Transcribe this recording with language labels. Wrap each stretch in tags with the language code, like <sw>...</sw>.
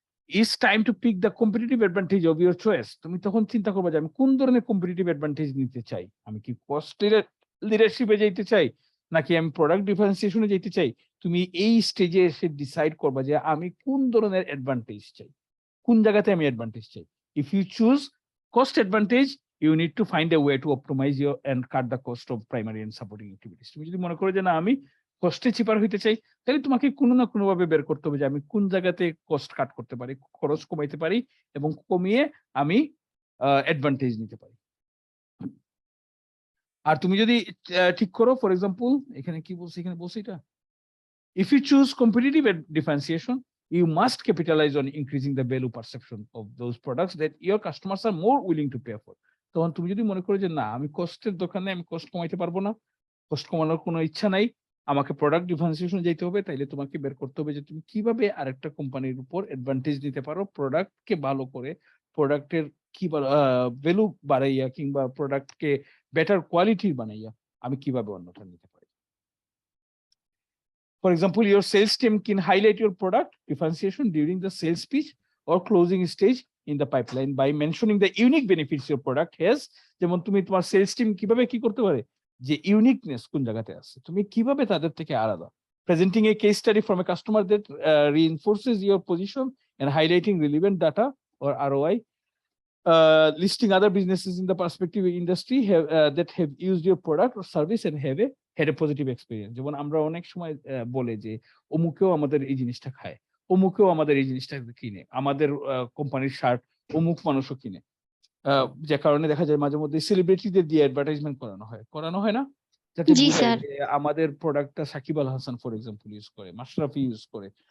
<en>It's time to pick the competitive advantage of your choice.</en> <bn>তুমি তখন চিন্তা করবে যে আমি কোন ধরনের কম্পিটিটিভ অ্যাডভান্টেজ নিতে চাই। আমি কি কস্ট লিডারশিপে যাইতে চাই, নাকি আমি প্রোডাক্ট ডিফারেন্সিয়েশনে যেতে চাই, তুমি এই স্টেজে এসে ডিসাইড করবা যে আমি কোন ধরনের অ্যাডভান্টেজ চাই, কোন জায়গাতে আমি অ্যাডভান্টেজ চাই।</bn> <en>If you choose cost advantage, you need to find a way to optimize your and cut the cost of primary and supporting activities.</en> <bn>তুমি যদি মনে করো যে না আমি কস্টে চিপার হইতে চাই, তাহলে তোমাকে কোনো না কোনো ভাবে বের করতে হবে যে আমি কোন জায়গাতে কস্ট কাট করতে পারি, খরচ কমাইতে পারি এবং কমিয়ে আমি অ্যাডভান্টেজ নিতে পারি। আর তুমি যদি ঠিক করো, ফর এক্সাম্পল এখানে কি বলছি, এখানে বলছি এটা,</bn> <en>if you choose competitive differentiation, you must capitalize on increasing the value perception of those products that your customers are more willing to pay for.</en> <bn>তখন তুমি যদি মনে করো যে না আমি কষ্টের দোকানে আমি কষ্ট কমাইতে পারবো না, কষ্ট কমানোর কোনো ইচ্ছা নাই, আমাকে প্রোডাক্ট ডিফারেন্সিয়েশন যেতে হবে, তাইলে তোমাকে বের করতে হবে যে তুমি কিভাবে আরেকটা কোম্পানির উপর অ্যাডভান্টেজ নিতে পারো, প্রোডাক্টকে ভালো করে, প্রোডাক্টের কি ভ্যালু বাড়াইয়া কিংবা প্রোডাক্টকে বেটার কোয়ালিটির বানাইয়া আমি কিভাবে অন্যটা নিতে পারি।</bn> <en>For example, your sales team can highlight your product differentiation during the sales pitch or closing stage in the pipeline by mentioning the unique benefits your product has.</en> <bn>যেমন তুমি তোমার সেলস টিম কিভাবে কি করতে পারে, যে ইউনিকনেস কোন জায়গাতে আছে, তুমি কিভাবে তাদের থেকে আলাদা,</bn> <en>presenting a case study from a customer that reinforces your position and highlighting relevant data or ROI. Listing other businesses in the perspective industry that have used your product or service and have had a positive experience.</en> <bn>যেমন আমরা অনেক সময় বলে যে অমুকেও আমাদের এই জিনিসটা খায়, অমুকেও আমাদের এই জিনিসটা কিনে, আমাদের কোম্পানির শার্ট অমুক মানুষও কিনে, যে কারণে দেখা যায় মাঝে মধ্যে সেলিব্রিটিদের দিয়ে অ্যাডভার্টাইজমেন্ট করানো হয় না, যাতে জি, বোঝায় স্যার। যে আমাদের প্রোডাক্টটা Shakib Al Hasan for example use করে, মাশরাফি ইউজ করে।</bn>